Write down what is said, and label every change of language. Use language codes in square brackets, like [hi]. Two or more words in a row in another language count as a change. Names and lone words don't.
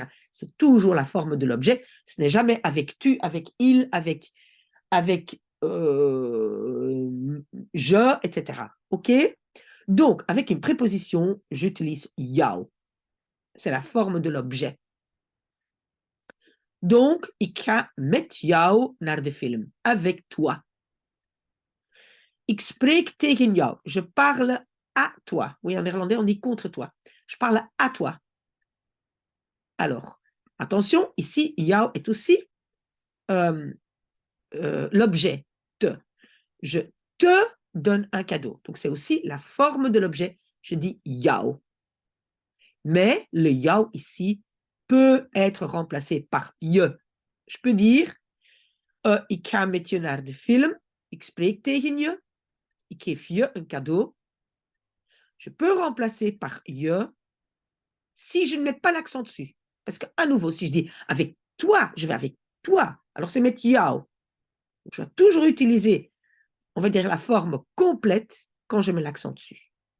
[fr] C'est toujours la forme de l'objet. Ce n'est jamais avec tu, avec il, avec je, etc. OK? Donc, avec une préposition, j'utilise jou. C'est la forme de l'objet. Donc, [nl] ik ga met jou naar de film. [fr] Avec toi. [nl] Ik spreek tegen jou. [fr] Je parle à toi. Oui, en néerlandais, on dit contre toi. Je parle à toi. Alors, attention, ici, jou est aussi l'objet te. Je te donne un cadeau. Donc, c'est aussi la forme de l'objet. Je dis jou. Mais le jou ici peut être remplacé par je. Je peux dire, [nl] ik ga met je naar de film. Ik spreek tegen je. Ik geef je [fr] un cadeau. Je peux remplacer par je si je ne mets pas l'accent dessus. Parce qu'à nouveau, si je dis avec toi, je vais avec toi. Alors, c'est mettre jou. Je dois toujours utiliser, on va dire, la forme complète quand je mets l'accent dessus.